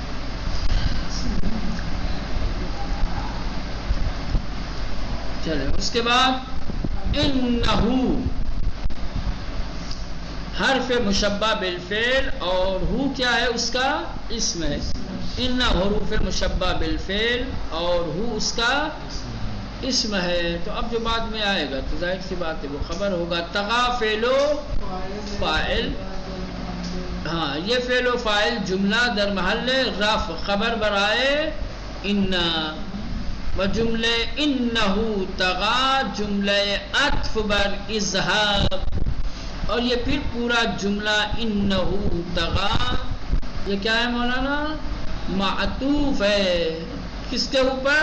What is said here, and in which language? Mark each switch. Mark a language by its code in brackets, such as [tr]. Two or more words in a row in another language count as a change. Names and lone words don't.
[ur] چلے اس کے بعد انہو حرف مشبہ بالفعل، اور ہو کیا ہے؟ اس کا اسم ہے. ان حروف مشبہ بالفعل اور ہو اس کا اسم ہے. تو اب جو بعد میں آئے گا تو ظاہر سی بات ہے وہ خبر ہوگا. طغى فعل و فاعل، ہاں یہ فعل و فاعل [fa] جملہ در محل رفع خبر برائے ان، و جملے انہو طغى جملہ عطف بر اذهب، [ur] اور یہ پھر پورا جملہ [ar] انہو طغى [ur] یہ کیا ہے مولانا؟ معطوف ہے کس کے اوپر؟